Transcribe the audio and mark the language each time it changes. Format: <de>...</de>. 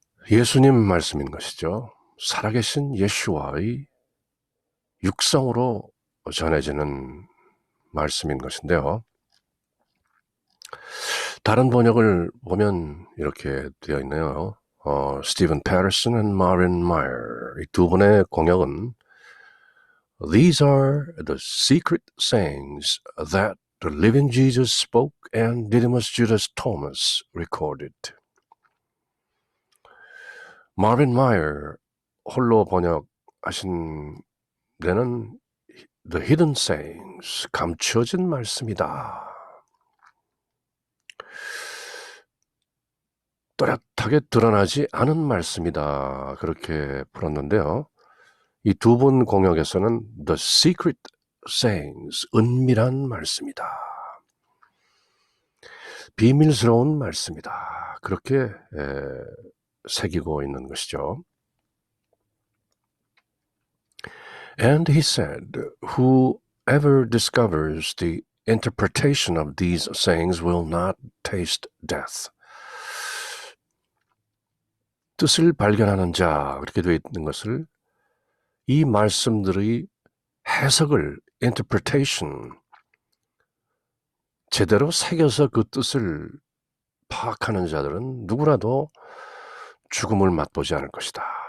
<ko>예수님 말씀인 것이죠. 살아계신 예수와의 육성으로 전해지는 말씀인 것인데요. 다른 번역을 보면 이렇게 되어 있네요.</ko> <en>스티븐 패러슨 and 마린 마이어</en> <ko>이 두 분의 공역은</ko> <en>These are the secret sayings that the living Jesus spoke and Didymus Judas Thomas recorded.</en> <ko>마린 마이어 홀로 번역하신 데는</ko> <en>The hidden sayings,</en> <ko>감추어진 말씀이다. 또렷하게 드러나지 않은 말씀이다. 그렇게 풀었는데요. 이 두 분 공역에서는</ko> <en>The secret sayings,</en> <ko>은밀한 말씀이다. 비밀스러운 말씀이다. 그렇게 새기고 있는 것이죠.</ko> <en>And he said, whoever discovers the interpretation of these sayings will not taste death.</en> <ko>뜻을 발견하는 자, 그렇게 되어 있는 것을 이 말씀들의 해석을, interpretation, 제대로 새겨서 그 뜻을 파악하는 자들은 누구라도 죽음을 맛보지 않을 것이다.</ko>